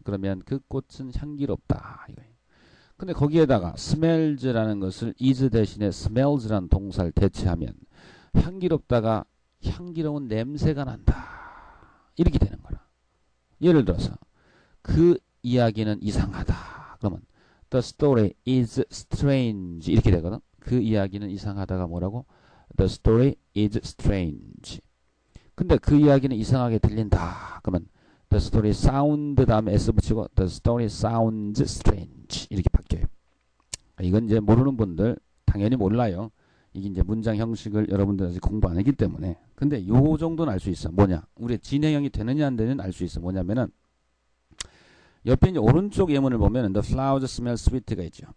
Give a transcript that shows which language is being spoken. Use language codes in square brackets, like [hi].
[ko] 그러면 그 꽃은 향기롭다. 이거예요. 근데 거기에다가 smells라는 것을 is 대신에 smells라는 동사를 대체하면 향기롭다가 향기로운 냄새가 난다. 이렇게 되는 거라. 예를 들어서 그 이야기는 이상하다. 그러면 [en] the story is strange. [ko] 이렇게 되거든. 그 이야기는 이상하다가 뭐라고? [en] The story is strange. [ko] 근데 그 이야기는 이상하게 들린다. 그러면 [en] the story sound [ko] 다음에 [en] s [ko] 붙이고 [en] the story sounds strange. [ko] 이렇게 바뀌어요. 이건 이제 모르는 분들 당연히 몰라요. 이게 이제 문장 형식을 여러분들 아직 공부 안 했기 때문에. 근데 요 정도는 알 수 있어. 뭐냐? 우리 진행형이 되느냐 안 되느냐 알 수 있어. 뭐냐면은 옆에 이제 오른쪽 예문을 보면 [en] the flowers smell sweet [ko] 가 있죠.